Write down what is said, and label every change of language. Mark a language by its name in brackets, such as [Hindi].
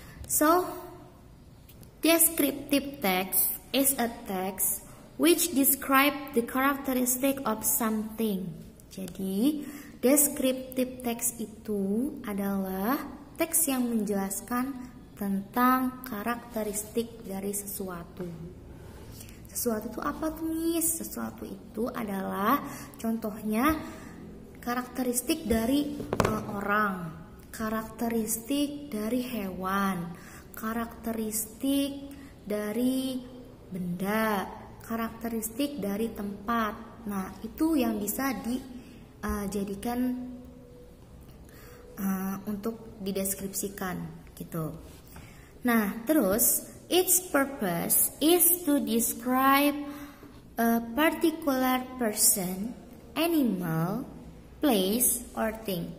[English] So descriptive text is a text which describe the characteristic of something. [Indonesian] Jadi, descriptive text itu adalah teks yang menjelaskan tentang karakteristik dari sesuatu. Sesuatu itu apa tuh, Miss? Sesuatu itu adalah contohnya karakteristik dari orang, karakteristik dari hewan, karakteristik dari benda, karakteristik dari tempat. Nah, itu yang bisa dijadikan untuk dideskripsikan gitu. Nah, terus [English] its purpose is to describe a particular person, animal, place, or thing.